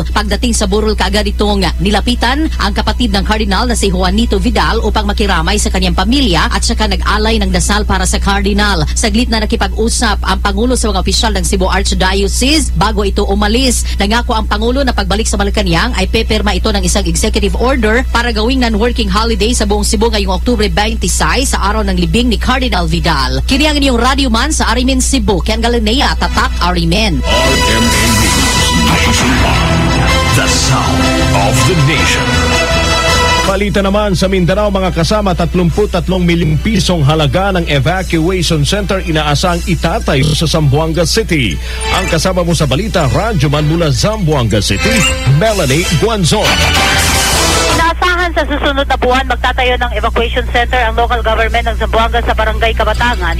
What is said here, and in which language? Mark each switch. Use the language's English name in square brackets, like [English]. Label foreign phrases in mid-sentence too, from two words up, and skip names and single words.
[Filipino] Pagdating sa burol kaagad itong nilapitan ang kapatid ng Cardinal na si Juanito Vidal upang makiramay sa kanyang pamilya at saka nag-alay ng dasal para sa Cardinal. Saglit na nakipag-usap ang Pangulo sa mga opisyal ng Cebu Archdiocese bago ito umalis. Nangako ang Pangulo na pagbalik sa Malacanang ay peperma ito ng isang [English] executive order [Filipino] para gawing [English] non-working holiday [Filipino] sa buong Cebu ngayong Oktubre 26 sa araw ng libing ni Cardinal Vidal. [Cebuano] Kini ang inyong radyoman sa Arimen, Cebu, Ken Galinea, Tatak, Arimen. RMN Nationwide, [English] the sound of the nation. [Filipino] Balita naman sa Mindanao, mga kasama, 33 milyong pisong halaga ng [English] evacuation center [Filipino] inaasang itatayo sa Zamboanga City. Ang kasama mo sa balita, radyoman mula Zamboanga City, Melanie Guanzon. Inaasahan sa susunod na buwan magtatayo ng [English] evacuation center [Filipino] ang [English] local government [Filipino] ng Zamboanga sa Barangay Kabatangan.